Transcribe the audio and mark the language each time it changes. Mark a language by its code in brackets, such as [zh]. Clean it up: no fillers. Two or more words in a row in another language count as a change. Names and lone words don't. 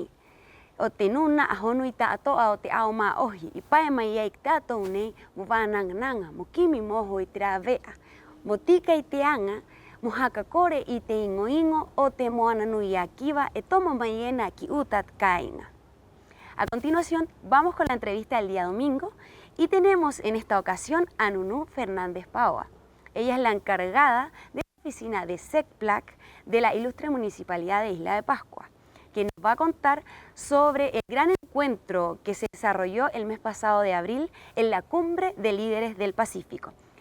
[rap] O te nuna a honui tātoa o te aoma ohi. I pae mai ai ki tātou nei mo wānanga mo kimi moho i te rāwea. Mo tika i te anga, mo haka kore i te ingo o te moana nui a kiwa e tomo mai ena ki utat kainga. [es] A continuación, vamos con la entrevista del día domingo y tenemos en esta ocasión a Nunu Fernández Paua. Ella es la encargada de la oficina de SECPLAC de la ilustre Municipalidad de Isla de Pascua, que nos va a contar sobre el gran encuentro que se desarrolló el mes pasado de abril en la Cumbre de Líderes del Pacífico.